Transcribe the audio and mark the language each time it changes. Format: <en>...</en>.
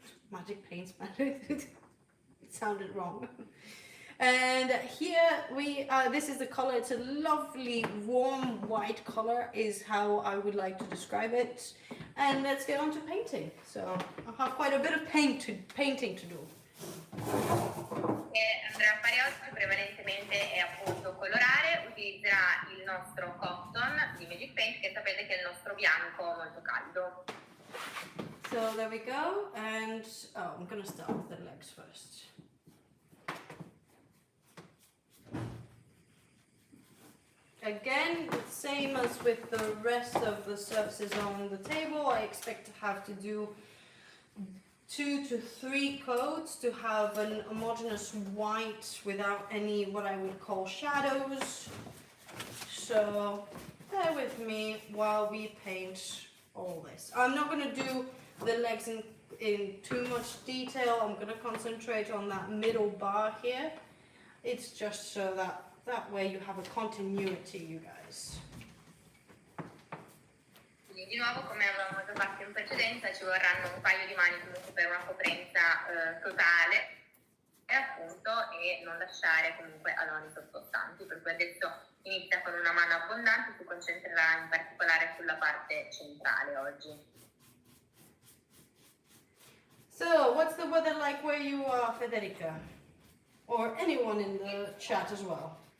<en>Magic paint, it sounded wrong. And here this is the color. It's a lovely warm white color is how I would like to describe it. And let's get on to painting. So I have quite a bit of painting to do.</en> <it>Che andrà a fare oggi prevalentemente è appunto colorare. Utilizzerà il nostro cotton di Magic Paint, che sapete che è il nostro bianco molto caldo.</it> <en>So there we go, and I'm gonna start with the legs first. Again, same as with the rest of the surfaces on the table, I expect to have to do 2 to 3 coats to have an homogeneous white without any what I would call shadows. So bear with me while we paint all this. I'm not going to do the legs in too much detail. I'm going to concentrate on that middle bar here. It's just so that way you have a continuity, you guys.</en> <it>Di nuovo, come avevamo già fatto in precedenza, ci vorranno un paio di mani comunque per una coprenza totale e non lasciare comunque adorni sottostanti, per cui adesso inizia con una mano abbondante, si concentrerà in particolare sulla parte centrale oggi.</it> <en>So, what's the weather like where you are, Federica? Or anyone in the chat as well?</en>